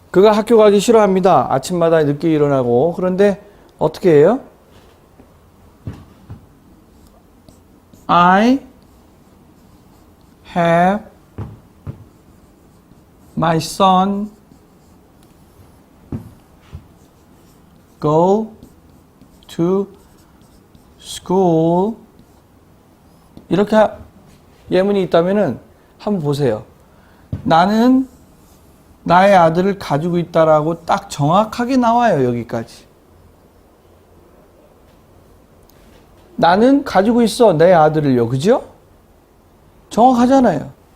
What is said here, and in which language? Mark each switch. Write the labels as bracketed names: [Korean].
[Korean] 그가 학교 가기 싫어합니다. 아침마다 늦게 일어나고. 그런데 어떻게 해요? [English] I have my son go to school. [Korean] 이렇게 예문이 있다면은 한번 보세요. 나는 나의 아들을 가지고 있다라고 딱 정확하게 나와요. 여기까지. 나는 가지고 있어. 내 아들을요. 그죠? 정확하잖아요.